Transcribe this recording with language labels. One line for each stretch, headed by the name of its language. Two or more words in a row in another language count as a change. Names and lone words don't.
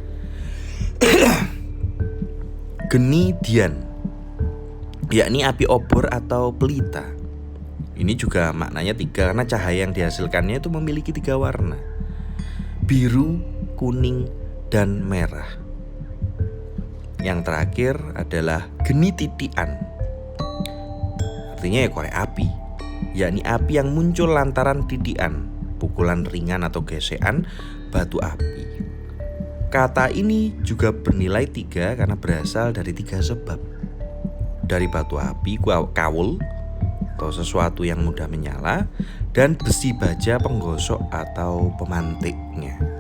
Indonesian: Geni dian yakni api obor atau pelita. Ini juga maknanya 3 karena cahaya yang dihasilkannya itu memiliki 3 warna, biru, kuning, dan merah. Yang terakhir adalah geni titian, artinya ya korek api, yakni api yang muncul lantaran titian, pukulan ringan atau gesekan batu api. Kata ini juga bernilai 3 karena berasal dari 3 sebab. Dari batu api, kawul atau sesuatu yang mudah menyala, dan besi baja penggosok atau pemantiknya.